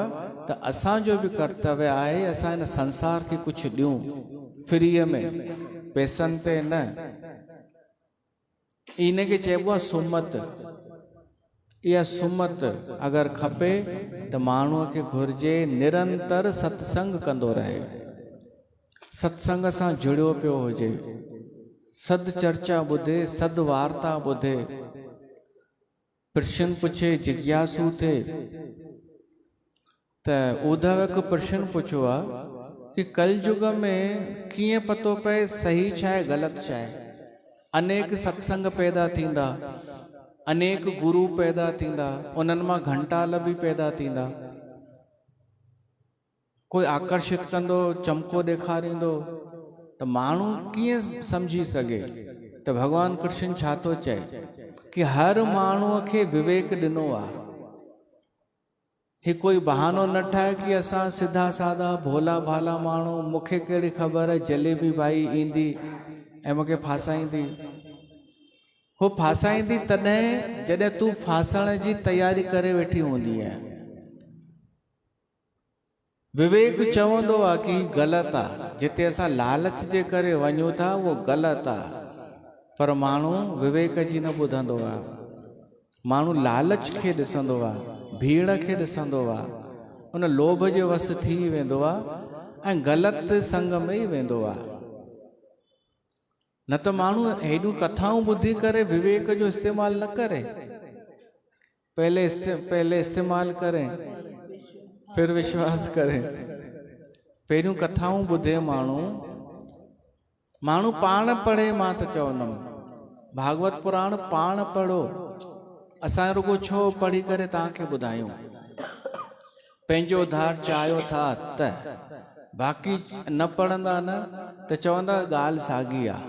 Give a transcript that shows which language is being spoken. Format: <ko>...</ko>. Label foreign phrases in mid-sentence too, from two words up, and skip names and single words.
<sd>त असांजो बि कर्तव्य आहे असां इन संसार खे कुझु ॾियूं फ्रीअ में, पैसनि ते न। इन खे चइबो आहे सुमत। इहा सुमत अगरि खपे त माण्हूअ खे घुर्जे निरंतर सत्संग कंदो रहे, सत्संग सां जुड़ियो पियो हुजे, सद चर्चा ॿुधे, सद वार्ता ॿुधे, प्रश्न पुछे, जिज्ञासु थे। त उद्धव हिकु प्रश्न पुछियो आहे कि कलयुग में कीअं पतो पए सही छा आहे ग़लति छा आहे। अनेक सत्संग पैदा थींदा, अनेक गुरु पैदा थींदा, उन्हनि मां घंटाल बि पैदा थींदा। कोई आकर्षित कंदो, चमको ॾेखारींदो, त माण्हू कीअं सम्झी सघे त भगवान कृष्ण छा थो चए कि हर माण्हूअ खे विवेक ॾिनो आहे। ही कोई बहानो न ठाहे कि असां सिधा साधा भोला भाला माण्हू, मूंखे कहिड़ी ख़बर आहे जलेबी भाई ईंदी ऐं मूंखे फासाईंदी। हो फासाईंदी तॾहिं जॾहिं तूं फासण जी तयारी करे वेठी हूंदी आहे। विवेक चवंदो आहे कि ग़लति आहे, जिते असां लालच जे करे वञूं था उहो ग़लति आहे, पर माण्हू विवेक जी न ॿुधंदो आहे। माण्हू लालच खे ॾिसंदो आहे, भीड़ खे ॾिसंदो आहे, उन लोभ जे वस थी वेंदो आहे ऐं ग़लति संग में ई वेंदो आहे। न त माण्हू हेॾियूं कथाऊं ॿुधी करे विवेक जो इस्तेमालु न करे,</sd> <hi>पहले इस्तेमाल करें फिर विश्वास करें।</hi> <sd>पहिरियों कथाऊं ॿुधे माण्हू पाण पढ़े। मां त चवंदुमि भागवत पुराण पाण पढ़ो, असां रुगो छो पढ़ी करे तव्हांखे ॿुधायूं। पंहिंजो उद्धार चाहियो था त, बाक़ी न पढ़ंदा न त चवंदा ॻाल्हि साॻी आहे।</sd>